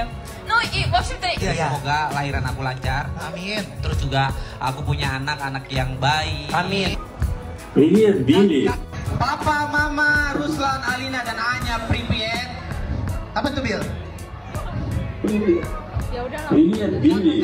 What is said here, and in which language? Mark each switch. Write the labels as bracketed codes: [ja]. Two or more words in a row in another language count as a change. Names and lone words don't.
[ru] Ну и, в общем-то... [id] Semoga lahiran aku lancar. Amin. Terus juga aku punya anak yang baik. Amin. [ru] Привет, Билли. [id] Papa, Mama, Ruslan, Alina, dan Anya, привет. Apa tuh, Bil? [ru] Привет, Билли.